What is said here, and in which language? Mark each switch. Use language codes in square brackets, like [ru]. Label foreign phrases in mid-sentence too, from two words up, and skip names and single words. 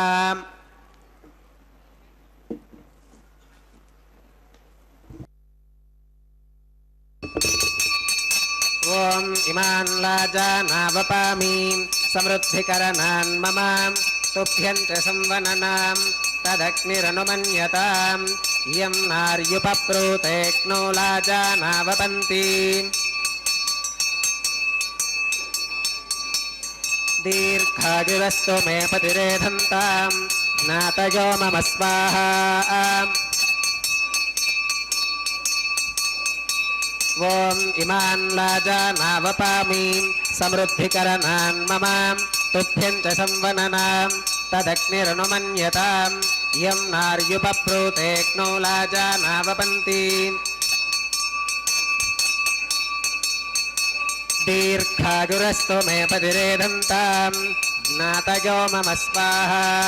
[sa] ॐ इमान् लाजानावपामि समृद्धिकरणान् मम तुभ्यञ्च संवननां तदग्निरनुमन्यताम् इयं नार्युपप्रूतेऽग्नौ लाजानावपन्ति दीर्घायुरस्तु मे पतिरेधन्तां ज्ञातयो मम स्वाहा ఓం ఇమాన్ లాజానావపామి సమృద్ధికరణాన్ మమ తుభ్యం చ సంవననాం తదగ్నిరనుమన్యతాం యం నార్యుపప్రూతేక్నో లాజానావపంతి దీర్ఘాయురస్తు మే పతిరేదంతాం జ్ఞాతయో మమ స్వాహా